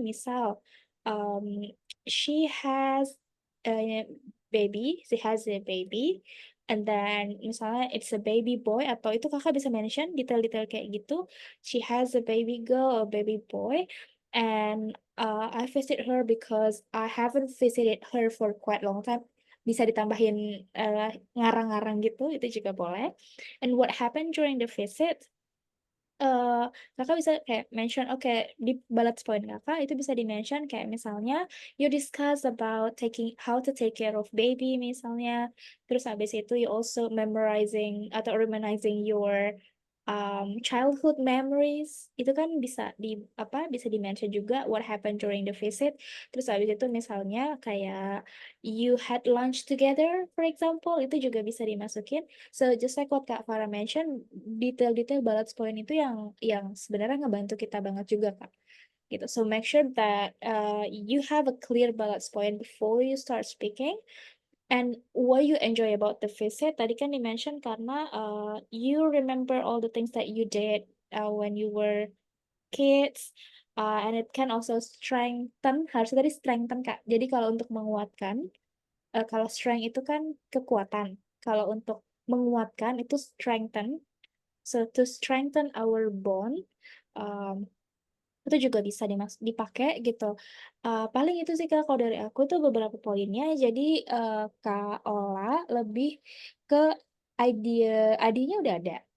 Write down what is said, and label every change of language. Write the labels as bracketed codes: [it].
[en] Misal, she has a she has a baby, and then misalnya it's a baby boy, [id] atau itu kakak bisa mention detail-detail kayak gitu. [en] She has a baby girl or baby boy, and I visit her because I haven't visited her for quite long time. [id] Bisa ditambahin ngarang-ngarang gitu, itu juga boleh. [en] And what happened during the visit? [id] Kakak bisa kayak mention, oke, di bullet point kakak itu bisa di-mention kayak misalnya [en] you discuss about how to take care of baby [id] misalnya, terus habis itu [en] you also memorizing [id] atau [en] reminiscing your childhood memories. [id] Itu kan bisa di-mention juga [en] what happened during the visit. [id] Terus habis itu misalnya kayak [en] you had lunch together, for example, [id] itu juga bisa dimasukin. [en] So just like what Kak Farah mention, [id] detail-detail bullet point itu yang sebenarnya ngebantu kita banget juga Kak. Gitu. [en] So make sure that you have a clear bullet point before you start speaking. And what you enjoy about the visit, [id] tadi kan di-mention karena [en] you remember all the things that you did when you were kids, and it can also [id] harusnya tadi [en] strengthen Kak. [id] Jadi kalau untuk menguatkan, kalau strength itu kan kekuatan. Kalau untuk menguatkan itu strengthen. [en] So to strengthen our bond, [id] um, itu juga bisa dipakai gitu. Paling itu sih Kak, kalau dari aku tuh beberapa poinnya. Jadi Kak Ola lebih ke idenya udah ada.